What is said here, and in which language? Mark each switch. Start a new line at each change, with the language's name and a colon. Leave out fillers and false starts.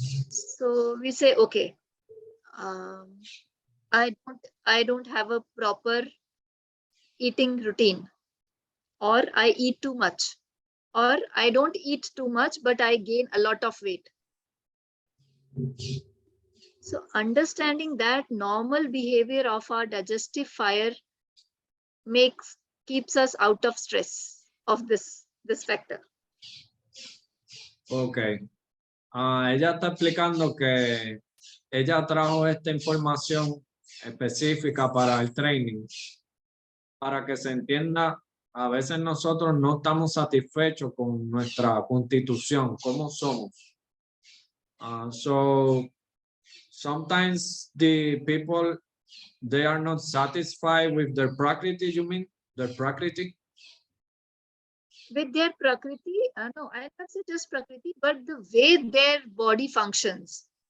English: So we say, okay, I don't have a proper eating routine, or I eat too much, or I don't eat too much, but I gain a lot of weight. So understanding that normal behavior of our digestive fire keeps us out of stress of this factor. Okay.
Spanish: Ella está explicando que ella trajo esta información específica para el training, para que se entienda, a veces nosotros no estamos satisfechos con nuestra constitución, cómo somos.
English: So sometimes the people, they are not satisfied with their prakriti, you mean? Their prakriti? With their prakriti, no, I not say just prakriti, but the way their body functions.